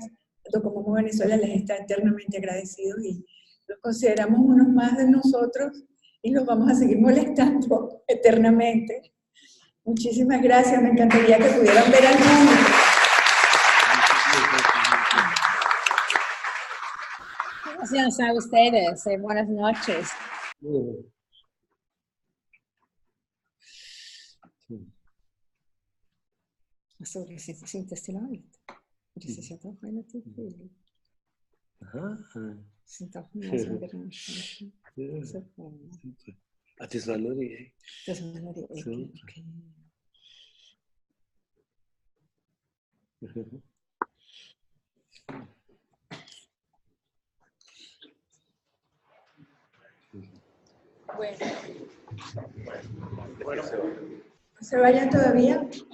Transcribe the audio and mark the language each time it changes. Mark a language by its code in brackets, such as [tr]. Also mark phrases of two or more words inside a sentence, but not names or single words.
[es] Docomomo Venezuela les está eternamente agradecidos y los consideramos unos más de nosotros y los vamos a seguir molestando eternamente. Muchísimas gracias, me encantaría que pudieran ver al mundo. Gracias a ustedes, buenas noches. [sv] Så det syntes till allt. Det ser jag relativt tydligt. [de] Sind auch mehr so Geräusche. Das war nur die Ecke. Das war nur die Ecke, okay. [es] Bueno, ¿no se vayan todavía?